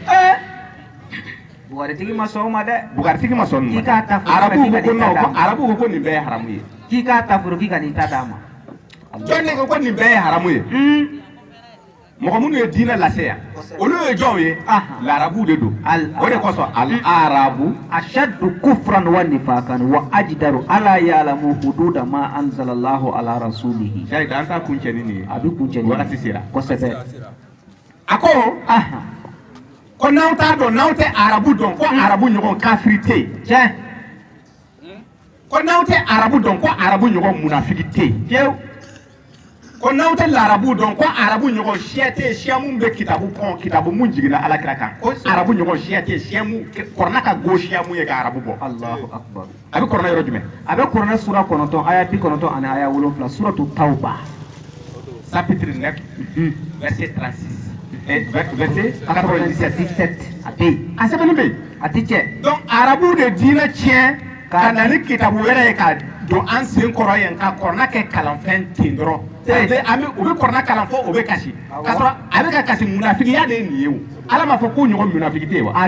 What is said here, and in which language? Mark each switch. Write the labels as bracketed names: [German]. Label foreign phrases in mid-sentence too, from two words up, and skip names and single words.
[Bambara] bugaritigi ma sɔn o ma dɛ bugaritigi ma sɔn nin ma k'i k'a ta furu arabu ko ko nin bɛɛ ye haramu ye k'i k'a ta furu k'i ka nin ta d'a ma jɔn de ko nin bɛɛ ye haramu ye mɔgɔ minnu ye diinɛ lase yan olu ye jɔnw ye larabu de don o de kosɔn al-arabu [Arabic] أشد كفرا ونفاقا وأجدر ألا يعلموا حدود ما أنزل الله على رسوله [Bambara] an t'a kun cɛ ni nin ye a bɛ kun cɛ ni wagati sera kosɛbɛ a ko n'aw t'a dɔn n'aw tɛ arabu dɔn ko arabu ɲɔgɔn kafiri tɛ yen tiɲɛ ko n'aw tɛ arabu dɔn ko arabu ɲɔgɔn munafiki tɛ yen fiyewu ko n'aw tɛ larabu dɔn ko arabu ɲɔgɔn siya tɛ yen siya mun bɛ kitabu kɔn kitabu mun jiginna alakira kan ko arabu ɲɔgɔn siya tɛ yen siya mun kɔrɔna ka go siya mun ye ka arabu bɔ [Arabic] الله أكبر [Bambara] a bɛ kɔrɔna yɔrɔ jumɛn a bɛ kuranɛ sura 9 aya 90 ani aya 7 suratu tawba [French] chapitre 9 verset 36 verset 97 [Bambara] a bɛ yen a sɛbɛnni bɛ yen a ti cɛ donc arabu de diinɛ tiɲɛ ka na ni kitabu wɛrɛ ye ka don an sen kɔrɔ yen ka kɔrɔna kɛ kalanfɛn ten dɔrɔn u bɛ kɔrɔna kalan fɔ o bɛ kasi k'a sɔrɔ a bɛ ka kasi munafigiya de ye nin ye o ala m'a fɔ ko ɲɔgɔn munafigi tɛ yen wa